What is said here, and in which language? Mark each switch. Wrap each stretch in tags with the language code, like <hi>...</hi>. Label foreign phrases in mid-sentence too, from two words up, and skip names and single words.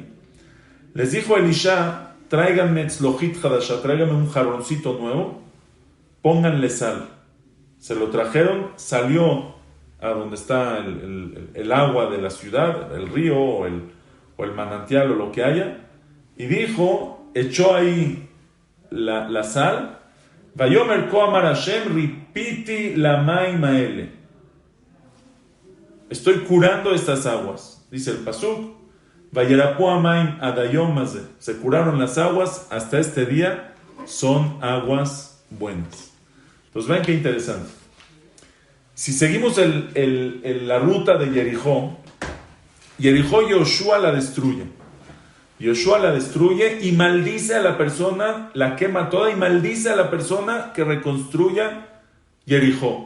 <es>Les dijo Elisha, tráiganme</es> <he>צלוחית חדשה,</he> <es>tráiganme un jarroncito nuevo, pónganle sal. Se lo trajeron, salió a donde está el agua de la ciudad, el río o el manantial o lo que haya, y dijo, echó ahí la sal.</es> <he>ויאמר כה אמר השם רפיתי למים האלה.</he> <es>Estoy curando estas aguas, dice el pasuk.</es> <he>וירפו המים עד היום הזה.</he> <es>Se curaron las aguas hasta este día, son aguas buenas. Entonces vean qué interesante. Si seguimos la ruta de Jericó, Yoshua la destruye. Yoshua la destruye y maldice a la persona, la quema toda y maldice a la persona que reconstruya Jericó.</es>